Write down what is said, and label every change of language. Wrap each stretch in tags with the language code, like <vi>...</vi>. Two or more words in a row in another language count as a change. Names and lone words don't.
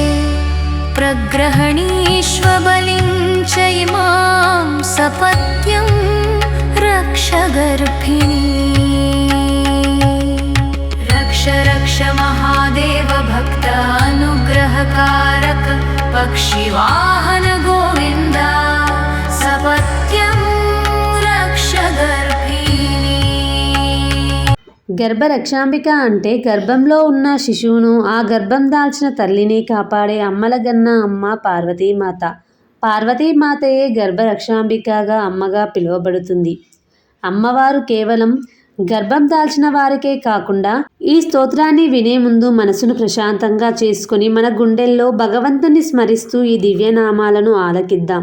<sa>प्रग्रहणीष्वबलिं चैमां सपत्न्यं रक्ष गर्भिणी रक्ष रक्ष महादेव भक्त अनुग्रहकारक पक्षिवाहन गोविन्द सपत्न्यं रक्ष गर्भिणी।</sa> <te>గర్భరక్షాంబిక అంటే గర్భంలో ఉన్న శిశువును ఆ గర్భం దాల్చిన తల్లిని కాపాడే అమ్మలగన్న అమ్మ పార్వతీమాత. పార్వతీమాతయే గర్భరక్షాంబికగా అమ్మగా పిలువబడుతుంది. అమ్మవారు కేవలం గర్భం దాల్చిన వారికే కాకుండా ఈ స్తోత్రాన్ని వినే ముందు మనసును ప్రశాంతంగా చేసుకుని మన గుండెల్లో భగవంతుని స్మరిస్తూ ఈ దివ్యనామాలను ఆలకిద్దాం.</te>